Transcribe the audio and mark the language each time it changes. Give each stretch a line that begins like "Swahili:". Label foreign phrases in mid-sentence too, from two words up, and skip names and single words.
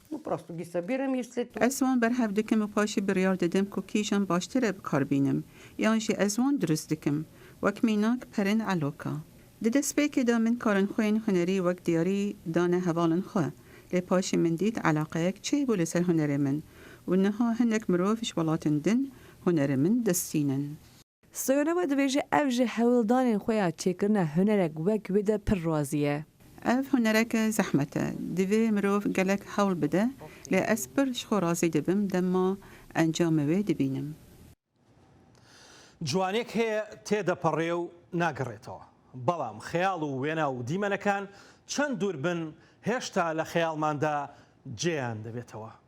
Kurdish: Ez wan berhev dikim û paşê biryar didim ku kîjan baştir e bikarbînim yan jî ez wan durist dikim wek mînak perên eloka. Di destpêkê de min karên xwe yên hunerî wek diyarî dane hevalên xwe. Lê paşê min dît eleqeyek çê bû li ser hunerê min. و نها هنک مروف ji welatên din hunerê min destînin. Stoyanova dibêje ev ji hewildanên xwe ya çêkirina hunerek wek wê de pir razî ye. Ev hunereke zehmet e. Divê mirov gelek hewl bide lê ez pir ji xwe razî dibim dema encamê wê dibînim.
Central Kurdish: جوانێک هەیە تێدەپەڕێ و ناگەڕێتەوە. بەڵام خەیاڵ و وێنە و دیمەنەکان چەند دوور بن هێشتا لە خەیاڵماندا جێیان دەبێتەوە.